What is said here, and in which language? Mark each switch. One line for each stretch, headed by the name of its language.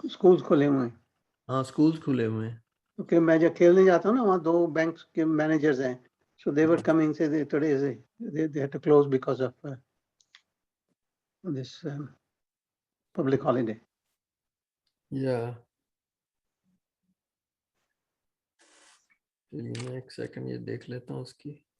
Hindi: Schools खुले हुए हैं. हाँ, स्कूल्स खुले हुए हैं. क्योंकि मैं जब खेलने जाता हूँ ना, वहाँ 2 banks के managers हैं.
English: So they were coming, say today is they had to close because of this public holiday.
Hindi: या चलिए मैं एक सेकंड ये देख लेता हूँ उसकी.